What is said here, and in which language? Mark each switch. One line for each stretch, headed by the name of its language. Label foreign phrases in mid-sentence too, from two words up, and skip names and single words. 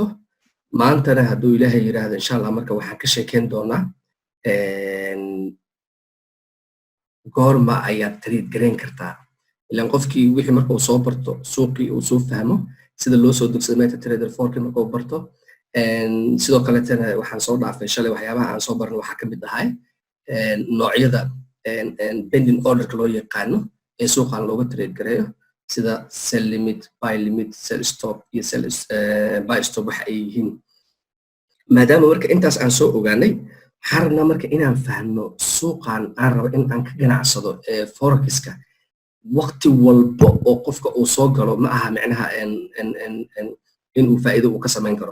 Somali: Maantana hadduu Ilaahay yiraahdo
Arabic: إن شاء الله
Somali: marka waxaan ka sheekeyn doonaa goorma ayaad trade gareyn kartaa. Ilaan qofkii wixii marka uu soo barto suuqii uu soo fahmo sida loo soo degsado MetaTrader 4 marka uu barto. Sidoo kale waxaan soo dhaafay shalay waxyaabaha aan soo baranay waxaa ka mid ahay noocyada
English: pending order
Somali: loo yaqaano ee suuqan looga trade gareeyo sida
English: sell limit, buy limit, sell stop
Somali: iyo
English: sell buy stop
Somali: waxa ay yihiin. Maadaama marka intaas aan soo ogaanay waxaan rabnaa marka inaan fahno suuqan aan rabo in aan ka ganacsado forex-ka waqti walba oo qofka uu soo galo ma aha macnaha in uu faa'iido uu ka samayn karo.